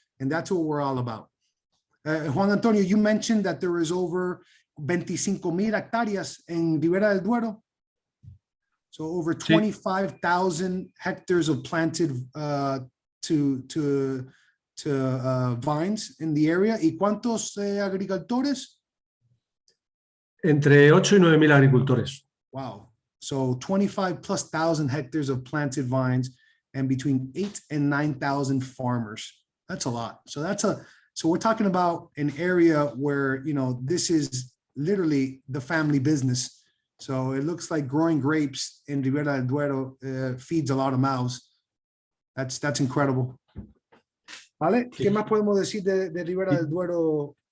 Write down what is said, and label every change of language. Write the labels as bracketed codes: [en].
[en] And that's what we're all about. Juan Antonio, you mentioned that there is over 25,000 hectáreas in Ribera del Duero. So over 25,000 hectares of planted to vines in the area. [es] ¿Y cuántos agricultores? Entre 8 y 9.000 agricultores. [en] Wow. So 25,000+ hectares of planted vines and between 8,000 and 9,000 farmers. That's a lot. So we're talking about an area where, this is literally the family business. So it looks like growing grapes in Ribera del Duero feeds a lot of mouths. That's incredible. [es] ¿Vale? ¿Qué más podemos decir de Ribera del Duero?